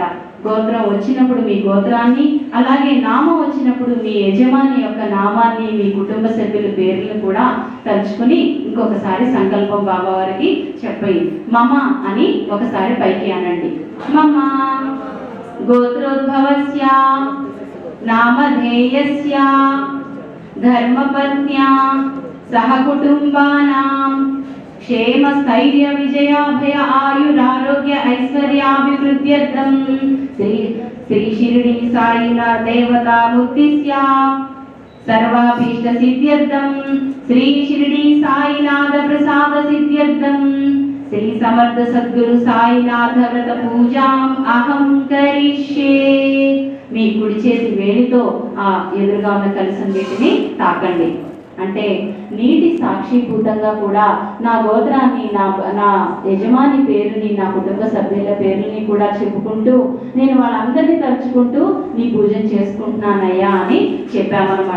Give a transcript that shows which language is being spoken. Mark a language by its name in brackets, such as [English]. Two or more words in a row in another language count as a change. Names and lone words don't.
[Telugu] గోత్రం వచ్చినప్పుడు మీ గోత్రాన్ని, అలాగే నామం వచ్చినప్పుడు మీ యజమాని యొక్క నామాన్ని, మీ కుటుంబ సభ్యుల పేర్లను కూడా తలుచుకుని ఇంకొకసారి సంకల్పం బాబా వారికి చెప్పి మమ అని ఒకసారి పైకి అనండి. [Sanskrit] మమ గోత్రోద్భవస్య నామధేయస్య ధర్మపత్న్యా సహ కుటుంబానాం क्षेम स्थैर्य विजयाभय आयुरारोग्य ऐश्वर्याभिवृद्ध्यर्थं श्री शिरडी साईनाथ देवता मुद्दिश्य सर्वाभीष्ट सिद्ध्यर्थं श्री शिरडी साईनाथ प्रसाद सिद्ध्यर्थं श्री समर्थ सद्गुरु साईनाथ व्रत पूजां अहं करिष्ये. [Telugu] మీ కుడి చేతి వేలితో ఆ ఎదురుగా ఉన్న కలశం వీటిని తాకండి. అంటే నీటి సాక్షిభూతంగా కూడా నా గోత్రాన్ని, నా యజమాని పేరుని, నా కుటుంబ సభ్యుల పేరుని కూడా చెప్పుకుంటూ నేను వాళ్ళందరినీ తలుచుకుంటూ నీ పూజన చేసుకుంటున్నానయ్యా అని చెప్పామన్నమాట.